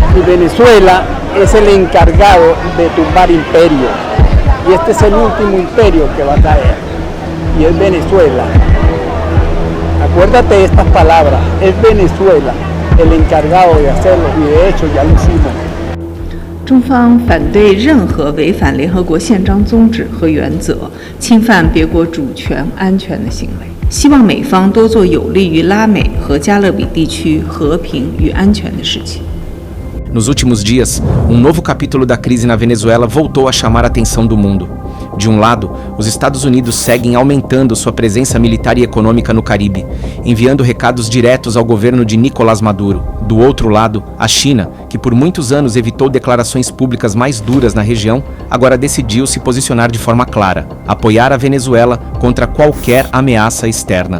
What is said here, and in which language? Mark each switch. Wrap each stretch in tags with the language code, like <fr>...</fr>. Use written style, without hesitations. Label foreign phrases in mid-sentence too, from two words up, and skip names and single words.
<es>y Venezuela es el encargado de tumbar imperios. Y este es el último imperio que va a caer, y es Venezuela. Acuérdate de estas palabras, es Venezuela el encargado de hacerlo, y de hecho ya lo hicimos.</es> <zh>中方反对任何违反联合国宪章宗旨和原则、侵犯别国主权安全的行为，希望美方多做有利于拉美和加勒比地区和平与安全的事情。</zh> <pt>Nos últimos dias, novo capítulo da crise na Venezuela voltou a chamar a atenção do mundo. De um lado, os Estados Unidos seguem aumentando sua presença militar e econômica no Caribe, enviando recados diretos ao governo de Nicolás Maduro. Do outro lado, a China, que por muitos anos evitou declarações públicas mais duras na região, agora decidiu se posicionar de forma clara, apoiar a Venezuela contra qualquer ameaça externa.</pt>